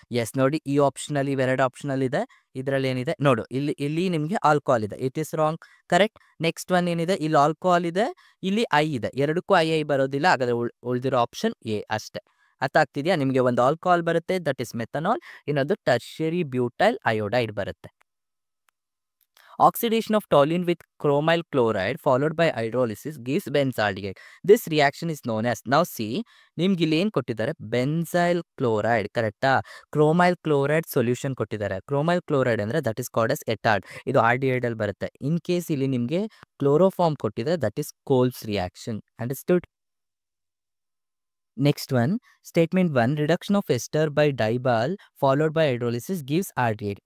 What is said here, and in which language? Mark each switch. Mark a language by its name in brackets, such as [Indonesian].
[Kannada] S ನೋಡಿ, ಈ ಆಪ್ಷನಲ್ಲಿ ಇವೆರಡು ಆಪ್ಷನಲ್ ಇದೆ. ಇದರಲ್ಲಿ ಏನಿದೆ ನೋಡು, ಇಲ್ಲಿ ನಿಮಗೆ ಆಲ್ಕೋಹಾಲ್ ಇದೆ, [English] It is wrong. [Kannada] Correct? Next one ಏನಿದೆ, ಇಲ್ಲಿ ಆಲ್ಕೋಹಾಲ್ ಇದೆ, ಇಲ್ಲಿ ಐ ಇದೆ, ಎರಡಕ್ಕೂ ಐ ಬರೋದಿಲ್ಲ. ಹಾಗಾದ್ರೆ ಉಳಿದಿರೋ ಆಪ್ಷನ್ ಎ ಅಷ್ಟೇ. ಅರ್ಥ ಆಗ್ತಿದೆಯಾ? ನಿಮಗೆ ಒಂದು ಆಲ್ಕೋಹಾಲ್ ಬರುತ್ತೆ, [English] that is methanol, [Kannada] ಇನ್ನೊಂದು ಟರ್ಷಿಯರಿ ಬ್ಯೂಟೈಲ್ ಅಯೋಡೈಡ್ ಬರುತ್ತೆ. [English] Oxidation of toluene with chromyl chloride followed by hydrolysis gives benzaldehyde. This reaction is known as, now see, [Kannada] ನಿಮ್ಗೆ ಇಲ್ಲಿ ಏನು ಕೊಟ್ಟಿದ್ದಾರೆ, [English] Benzyl chloride. [Kannada] ಕರೆಕ್ಟಾ? ಕ್ರೋಮೈಲ್ ಕ್ಲೋರೈಡ್ ಸೊಲ್ಯೂಷನ್ ಕೊಟ್ಟಿದ್ದಾರೆ. ಕ್ರೋಮೈಲ್ ಕ್ಲೋರೈಡ್ ಅಂದರೆ [English] that is called [Kannada] ಎಸ್ ಎಟಾರ್ಡ್. ಇದು RDID ಅಲ್ಲಿ ಬರುತ್ತೆ. ಇನ್ ಕೇಸ್ ಇಲ್ಲಿ ನಿಮಗೆ ಕ್ಲೋರೋಫಾರ್ಮ್ ಕೊಟ್ಟಿದ್ದಾರೆ, [English] That is Kolbe's reaction. [Kannada] Understood? [English] Next one, statement 1, reduction of ester by DIBAL followed by hydrolysis gives RDID.